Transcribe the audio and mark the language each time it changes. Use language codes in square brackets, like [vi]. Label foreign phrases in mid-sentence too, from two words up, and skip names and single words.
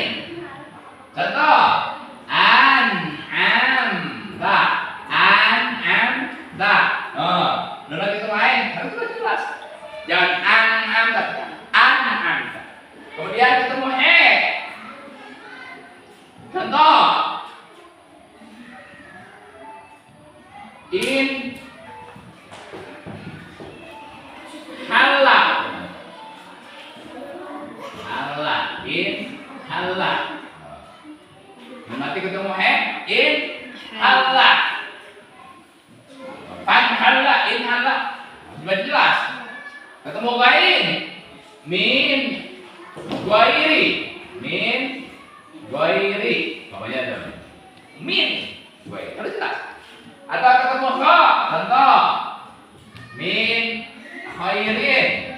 [id] Contoh [ar] an am [id] da. Oh, nun ketemu ain harus jelas. Jangan [ar] an am. [id] Kemudian ketemu he. Contoh [ar] in halak in halak. [id] Nanti ketemu he [ar] in halak. Fan halak in halak. [id] Sudah jelas. Ketemu gain [ar] min goiri. [id] Bapaknya ada [ar] min goiri. [id] Harus jelas. Atau ketemu kha, contoh [ar] min khairin.